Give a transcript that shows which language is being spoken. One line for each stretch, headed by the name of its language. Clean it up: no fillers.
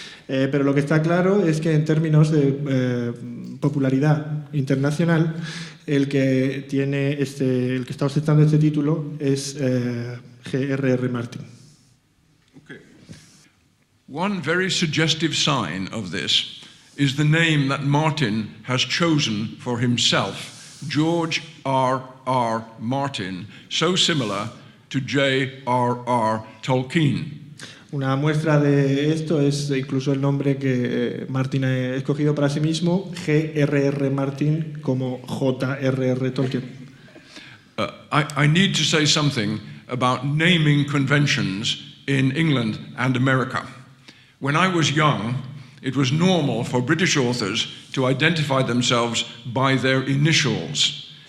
Spanish: Pero lo que está claro es que en términos de popularidad internacional, el que está ostentando este título es G.R.R. Martin.
English: Okay. One very suggestive sign of this is the name that Martin has chosen for himself, George R.R. Martin, so similar to J.R.R. Tolkien.
Spanish: Una muestra de esto es incluso el nombre que Martin ha escogido para sí mismo, G.R.R. Martin, como J.R.R. Tolkien.
English: I need to say something about naming conventions in England and America. When I was young, it was normal for British authors to identify themselves by their initials.